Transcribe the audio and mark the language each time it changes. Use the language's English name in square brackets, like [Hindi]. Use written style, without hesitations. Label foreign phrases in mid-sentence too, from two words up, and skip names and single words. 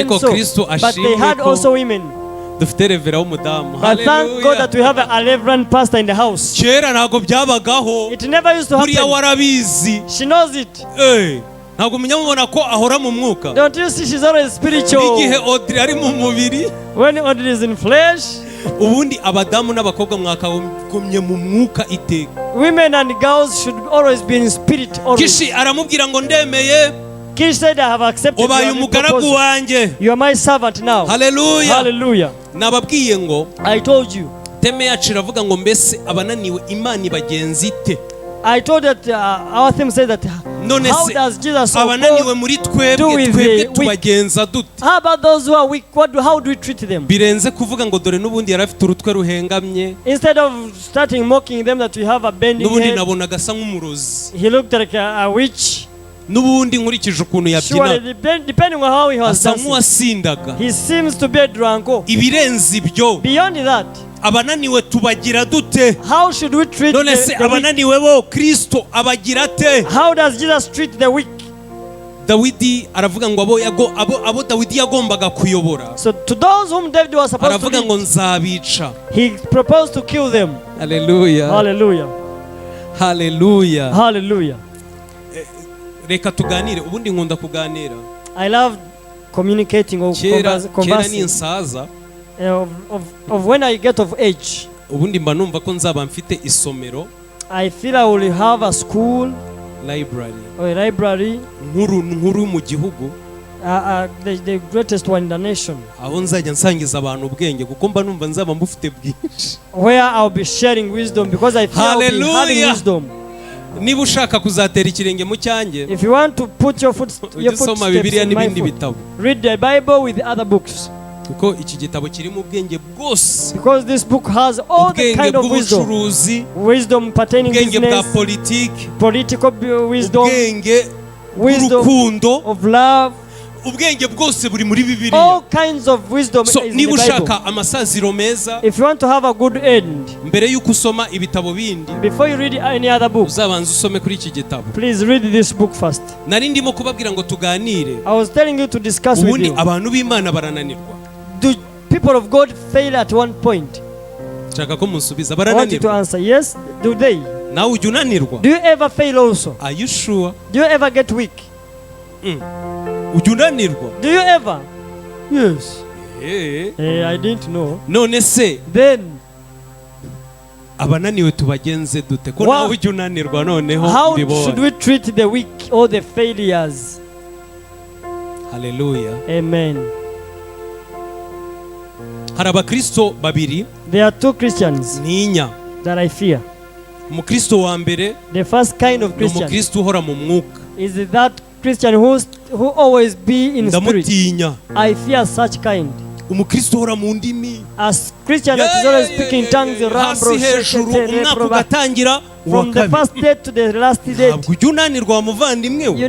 [Kinyarwanda] Ariko [English] so, [Kinyarwanda] Kristo [English] but they [Kinyarwanda] ashimwe [English] had [Kinyarwanda] ko [English] also women. [Kinyarwanda] dufite revera w'umudamu. [English] But thank God that we have a reverend pastor in the house. [Kinyarwanda] Kera ntago byabagaho, [English] It never used to [Kinyarwanda] buriya [English] happen. [Kinyarwanda] warabizi. [English] She knows it. [Kinyarwanda] Ntabwo munyamubona ko ahora mu mwuka. [English] Don't you see she's always spiritual? [Kinyarwanda] Igihe Audrey ari mu mubiri, [English] When Audrey is in flesh, [Kinyarwanda] ubundi abadamu n'abakobwa mwakagombye mu mwuka iteka. [English] women and girls should always be in spirit. Always. [Kinyarwanda] Kishi aramubwira ngo ndemeye, [English] Kish said, I have accepted [Kinyarwanda] ubaye [English] your [Kinyarwanda] umugaragu [English] proposal. [Kinyarwanda] wanjye. [English] You are my servant now. [Kinyarwanda] Haleluya. [English] Hallelujah. [Kinyarwanda] Nababwiye ngo [English] I told you. [Kinyarwanda] teme yacu iravuga ngo mbese abananiwe Imana ibagenza ite. [English] I told that our theme said that [Kinyarwanda] None [English] how [Kinyarwanda] se [English] does Jesus so [Kinyarwanda] abananiwe [English] called [Kinyarwanda] muri [English] do [Kinyarwanda] twebwe [English] with [Kinyarwanda] twebwe [English] the weak? [Kinyarwanda] tubagenza dute? [English] How about those who are weak? How do we treat them? [Kinyarwanda] Birenze kuvuga ngo dore n'ubundi yari afite urutwe ruhengamye, [English] Instead of starting mocking them that we have a bending [Kinyarwanda] n'ubundi [English] head, [Kinyarwanda] nabonaga asa nk'umurozi, [English] he looked like a witch. [Kinyarwanda] n'ubundi nkurikije ukuntu [English] Surely, [Kinyarwanda] yabyinaga [English] depending on how he was [Kinyarwanda] asa [English] dancing, [Kinyarwanda] nk'uwasindaga. [English] he seems to be a drunko. [Kinyarwanda] Ibirenze ibyo, [English] Beyond that, [Kinyarwanda] abananiwe tubagira dute? [English] how should we treat [Kinyarwanda] None se [English] the weak? [Kinyarwanda] abananiwe bo Kristo abagira ate? [English] How does Jesus treat the weak? [Kinyarwanda] Dawidi aravuga ngo abo Dawidi yagombaga kuyobora, [English] So to those whom David was supposed to [Kinyarwanda] aravuga ngo [English] lead, [Kinyarwanda] nzabica. [English] he proposed to kill them. [Kinyarwanda] Haleluya. [English] Hallelujah. [Kinyarwanda] Haleluya. [English] Hallelujah. [Kinyarwanda] Reka tuganire, ubundi nkunda kuganira. [English] I love communicating or [Kinyarwanda] Kera [English] conversing. [Kinyarwanda] ninsaza, [English] Of when I get of age, [Kinyarwanda] ubundi mba numva ko nzaba mfite isomero, [English] I feel I will have a school library or a library, [Kinyarwanda] nkuru mu gihugu, [English] the greatest one in the nation, [Kinyarwanda] aho nzajya nsangiza abantu ubwenge, kuko mba numva nzaba mbufite bwinshi. [English] where I'll be sharing wisdom because I feel I'll be having Hallelujah. wisdom. [Kinyarwanda] Niba ushaka kuzatera ikirenge mu cyanjye, [English] If you want to put your [Kinyarwanda] ujye usoma [English] footsteps [Kinyarwanda] Bibiliya [English] in my [Kinyarwanda] n'ibindi [English] foot, [Kinyarwanda] bitabo, [English] read the Bible with the other books, [Kinyarwanda] kuko iki gitabo kirimo ubwenge bwose, [English] because this book has all the [Kinyarwanda] ubwenge [English] kind of wisdom. [Kinyarwanda] bw'ubucuruzi, [English] Wisdom pertaining [Kinyarwanda] ubwenge bwa [English] business, [Kinyarwanda] politiki, [English] political wisdom, [Kinyarwanda] ubwenge [English] wisdom [Kinyarwanda] bw'urukundo, [English] of love, [Kinyarwanda] ubwenge bwose buri muri [English] All [Kinyarwanda] Bibiliya. [English] kinds of wisdom So is in [Kinyarwanda] niba [English] the Bible. [Kinyarwanda] ushaka amasaziro meza, [English] If you want to have a good end, [Kinyarwanda] mbere y'uko usoma ibitabo bindi, [English] before you read any other book, [Kinyarwanda] uzabanza usome kuri iki gitabo. [English] please read this book first. [Kinyarwanda] Nari ndimo kubabwira ngo tuganire. [English] I was telling you to discuss with [Kinyarwanda] Ubundi [English] you. [Kinyarwanda] abantu b'Imana barananirwa. [English] Do people of God fail at one point? [Kinyarwanda] Nshaka ko munsubiza, [English] I want you to [Kinyarwanda] barananirwa. [English] answer yes. Do they? [Kinyarwanda] Nawe ujya unanirwa? [English] Do you ever fail also? Are you sure? Do you ever get weak? [Kinyarwanda] Ujya unanirwa? [English] Do you ever? Yes. Eh. I didn't know. [Kinyarwanda] None se [English] Then [Kinyarwanda] abananiwe tubagenze dute? Ko [English] Wow. [Kinyarwanda] nawe ujya unanirwa noneho [English] how should [Kinyarwanda] mbibonye. [English] we treat the weak or the failures? Hallelujah. Amen. [Kinyarwanda] Hari abakristo babiri [English] There are two Christians [Kinyarwanda] ntinya. [English] that I fear. [Kinyarwanda] Umukristo wa mbere [English] The first kind of [Kinyarwanda] ni [English] Christian [Kinyarwanda] umukristo uhora mu mwuka. [English] is that Christian who always be in spirit. [Kinyarwanda] Ndamutinya. [English] I fear such kind. [Kinyarwanda] Umukristo uhora mu ndimi. [English] As Christian that is always speaking in tongues, [Kinyarwanda] hasi hejuru umwaka ugatangira [English] from the first day to the last day. [Kinyarwanda] ntabwo ujya unanirwa muvandimwe we.